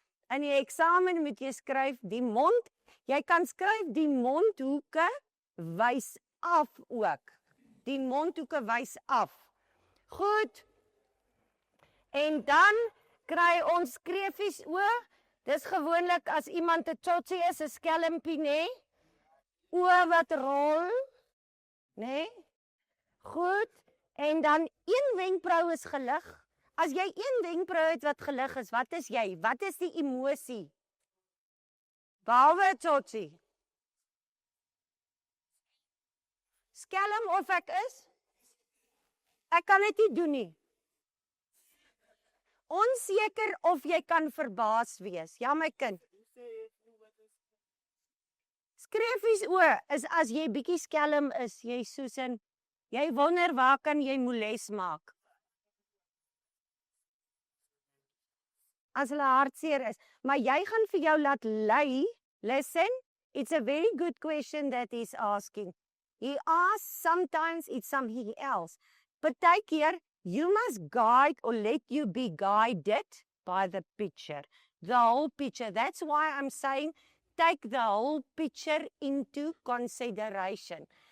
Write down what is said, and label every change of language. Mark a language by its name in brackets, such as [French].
[Afrikaans] In die eksamen moet jy skryf die mond. Jy kan skryf die mondhoeke wys af ook. Die mondhoeke wys af. Goed. En dan kry ons skreefies oë. Dis gewoonlik as iemand 'n tsotsie is, 'n skelmpie, nê? Oë wat rol, nê? Goed. En dan een wenkbrau is gelig. As jy een wenkbrau het wat gelig is, wat is jy? Wat is die emosie? Behalwe tsotsie. Skelm of ek is? Ek kan dit nie doen nie. Onseker of jy kan verbaas wees. Ja, my kind. Skreefies oë is as jy bietjie skelm is, jy soos in, jy wonder waar kan jy moles maak? As hulle hartseer is, maar jy gaan vir jou laat lei. [English] Listen, it's a very good question that he's asking. He asks sometimes it's something else. Partykeer, you must guide or let you be guided by the picture. The whole picture. That's why I'm saying take the whole picture into consideration.